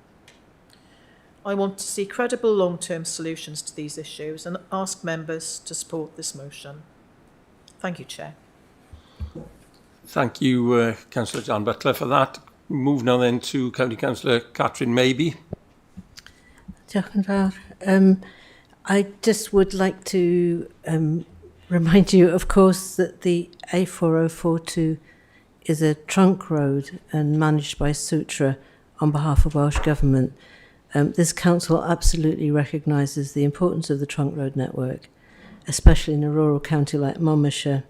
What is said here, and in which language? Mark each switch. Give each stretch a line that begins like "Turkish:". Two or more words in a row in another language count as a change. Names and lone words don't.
English: I want to see credible long-term solutions to these issues and ask members to support this motion. Thank you, Chair. Thank you, Councillor John Butler, for that. Move now then to County Councillor Catherine Maybe.
Welsh: Diolch yn fawr.
English: I just would like to remind you, of course, that the A4042 is a trunk road and managed by Sutra on behalf of Welsh Government. This council absolutely recognises the importance of the trunk road network, especially in a rural county like Monmouthshire.